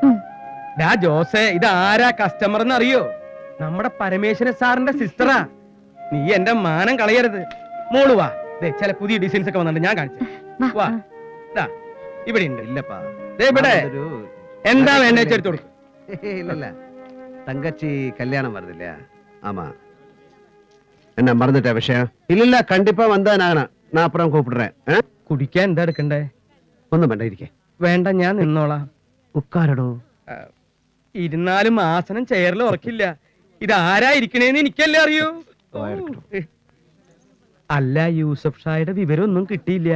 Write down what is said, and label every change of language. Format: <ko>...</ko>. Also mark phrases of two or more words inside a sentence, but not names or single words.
<ml>ജോസേ, ഇത് ആരാ കസ്റ്റമർ എന്ന് അറിയോ? നമ്മുടെ പരമേശ്വരൻ സാറിന്റെ സിസ്റ്ററാ. നീ എന്റെ മാനം കളയരുത്. മോള് വാ, ദേ ചില പുതിയ ഡിസൈൻസ് ഒക്കെ വന്നിട്ടുണ്ട്, ഞാൻ കാണിച്ചു. വാ, ദാ ഇവിടെ ഉണ്ട്. ഇല്ലപ്പാ, ദേ ഇവിടെ എന്താ വേണ്ട എടുത്തു കൊടുക്കും.</ml> <ta>இல்ல தங்கச்சி கல்யாணம் வருது இல்லையா? ஆமா. என்ன மறந்துட்ட விஷயம்? இல்ல கண்டிப்பா வந்தானாகனா. நான் அப்புறம் கூப்பிடுறேன்.</ta> <ml>കുടിക്കാൻ എന്താ എടുക്കണ്ടേ? ഒന്നും വേണ്ട, ഇരിക്കേ. വേണ്ട, ഞാൻ നിന്നോളാം. ഉക്കാരടോ. ഇരുന്നാലും ആസനം ചെയറിൽ ഉറക്കില്ല. ഇത് ആരാ ഇരിക്കണേന്ന് എനിക്കല്ലേ അറിയൂ. അല്ല, യൂസഫ് ഷായുടെ വിവരമൊന്നും കിട്ടിയില്ല.</ml>